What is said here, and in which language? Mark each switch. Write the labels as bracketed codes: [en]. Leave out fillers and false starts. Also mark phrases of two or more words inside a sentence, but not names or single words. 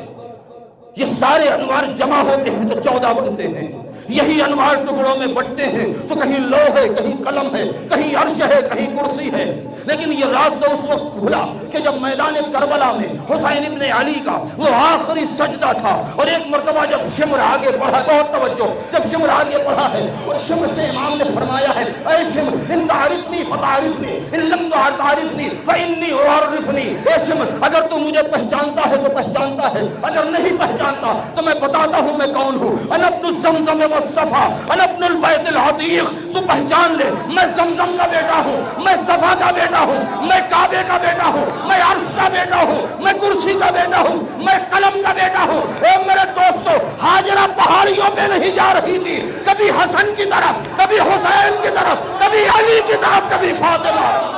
[ur] یہ سارے انوار جمع ہوتے ہیں تو 14 بنتے ہیں، یہی انوار ٹکڑوں میں بٹتے ہیں تو کہیں لوح ہے، کہیں قلم ہے، کہیں عرش ہے، کہیں کرسی ہے۔ لیکن یہ راز تو اس وقت کھلا کہ جب میدان کربلا میں حسین ابن علی کا وہ آخری سجدہ تھا، اور ایک مرتبہ جب شمر آگے بڑھا، بہت توجہ، جب شمر آگے بڑھا ہے اور شمر سے امام نے فرمایا ہے، اے شمر [ar] ان تعرفنی فتعرفنی، ان لم تعرفنی فإنی أعرفنی، [ur] اے شمر اگر تو مجھے پہچانتا ہے تو پہچانتا ہے، اگر نہیں پہچانتا تو میں بتاتا ہوں میں کون ہوں۔ [ar] انا ابن الزمزم والصفا، انا ابن البیت العتیق، [ur] تو پہچان لے میں زمزم کا بیٹا ہوں، میں صفا کا بیٹا ہوں، میں کعبے کا بیٹا ہوں، میں عرش کا بیٹا ہوں، میں کرسی کا بیٹا ہوں، میں قلم کا بیٹا ہوں۔ اے میرے دوستو، ہاجرہ پہاڑیوں پہ نہیں جا رہی تھی، کبھی حسن کی طرف، کبھی حسین کی طرف، کبھی علی کی طرف، کبھی فاطمہ۔